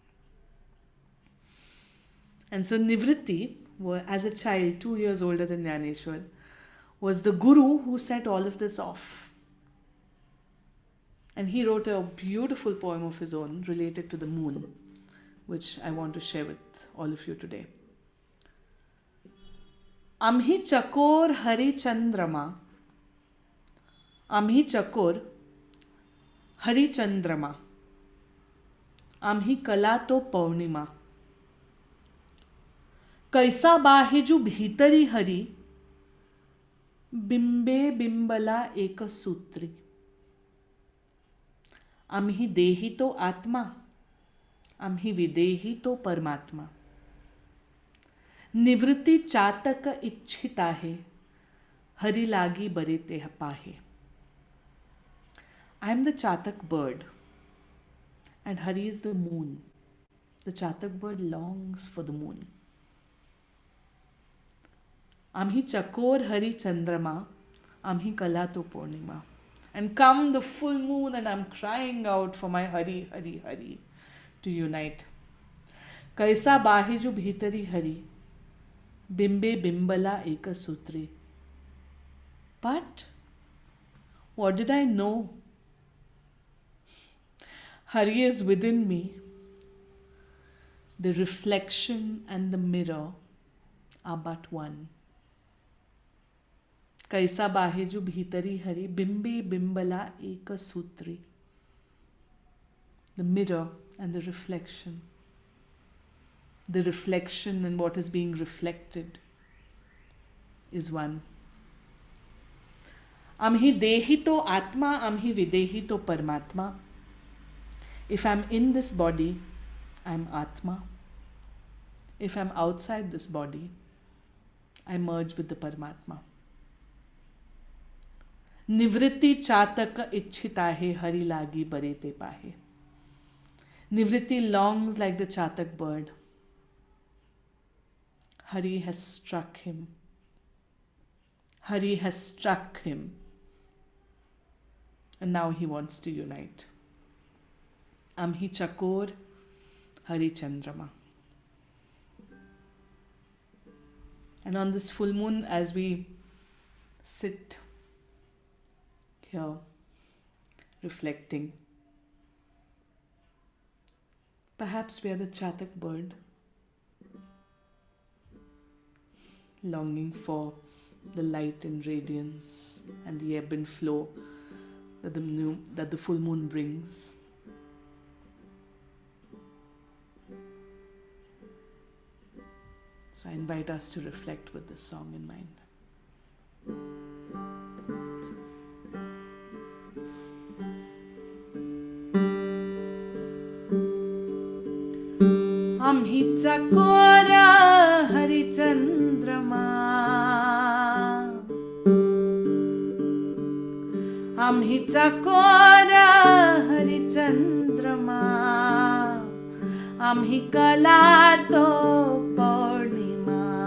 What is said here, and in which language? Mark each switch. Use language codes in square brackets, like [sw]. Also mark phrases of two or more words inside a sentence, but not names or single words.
[en] And so Nivritti, as a child, 2 years older than Jnaneshwar, was the guru who set all of this off. And he wrote a beautiful poem of his own related to the moon, which I want to share with all of you today. [mr] आम्ही चकोर हरी चंद्रमा, आम्ही चकोर हरी चंद्रमा, आम्ही कळा तो पौर्णिमा. कैसा बाहेजु भीतरी हरी बिंबे बिंबला एक सूत्री. आम्ही देही तो आत्मा, आम्ही विदेही तो परमात्मा. निवृत्ती चातक इच्छित आहे, हरी लागी बरे ते पाहे. [en] I am the chatak bird and Hari is the moon. The chatak bird longs for the moon. [mr] आम्ही चकोर हरी चंद्रमा, आम्ही कळा तो पौर्णिमा. [en] And come the full moon and I'm crying out for my Hari, Hari, Hari to unite. [mr] कैसा बाहेजु भीतरी हरी, बिंबे बिंबला एक सूत्री. [en] But what did I know? Hari is within me. The reflection and the mirror are but one. कैसा बाहेजु भीतरी हरि बिंबे बिंबला एक सूत्री. The mirror and the reflection. The reflection and what is being reflected is one. [mr] आम्ही देही तो आत्मा, आम्ही विदेही तो परमात्मा. [en] If I'm in this body, I'm Atma. If I'm outside this body, I merge with the Paramatma. [mr] निवृत्ती चातक इच्छिताहे हरी लागी बरेते पाहे. [en] Nivritti longs like the chatak bird. Hari has struck him. Hari has struck him. And now he wants to unite. [mr] आम्ही चकोर हरी चंद्रमा. [en] And on this full moon, as we sit here reflecting, perhaps we are the chatak bird, longing for the light and radiance and the ebb and flow that the full moon brings. So I invite us to reflect with this song in mind. [mr] आम्ही चकोरा हरी चंद्रमा, आम्ही चकोरा हरी चंद्रमा, आम्ही कळा तो पौर्णिमा.